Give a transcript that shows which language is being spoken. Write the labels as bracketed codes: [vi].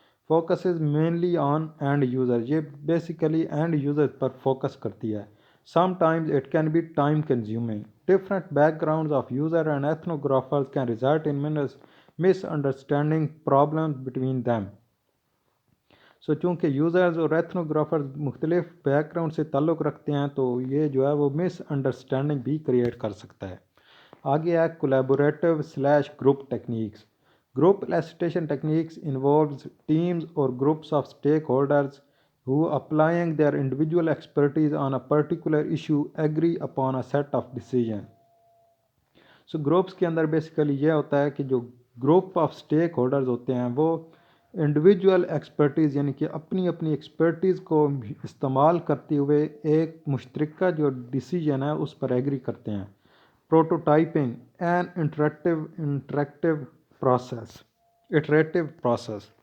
[en] focuses mainly on end user. [ur] یہ basically end user پر focus کرتی ہے. [en] sometimes it can be time consuming. different backgrounds of user and ethnographers can result in misunderstanding problems between them. [ur] سو چونکہ users اور ایتھنوگرافرز مختلف back ground سے تعلق رکھتے ہیں تو یہ جو ہے وہ مس انڈرسٹینڈنگ بھی کریٹ کر سکتا ہے. آگے ہے کولیبوریٹو/گروپ techniques. [en] Group elicitation techniques involves teams or groups of stakeholders who applying their individual expertise on a particular issue agree upon a set of decisions. [ur] So groups کے اندر بیسیکلی یہ ہوتا ہے کہ جو گروپ آف اسٹیک ہولڈرز ہوتے ہیں وہ individual expertise یعنی کہ اپنی اپنی ایکسپرٹیز کو استعمال کرتے ہوئے ایک مشترکہ جو ڈیسیجن ہے اس پر ایگری کرتے ہیں. [en] Prototyping an interactive process.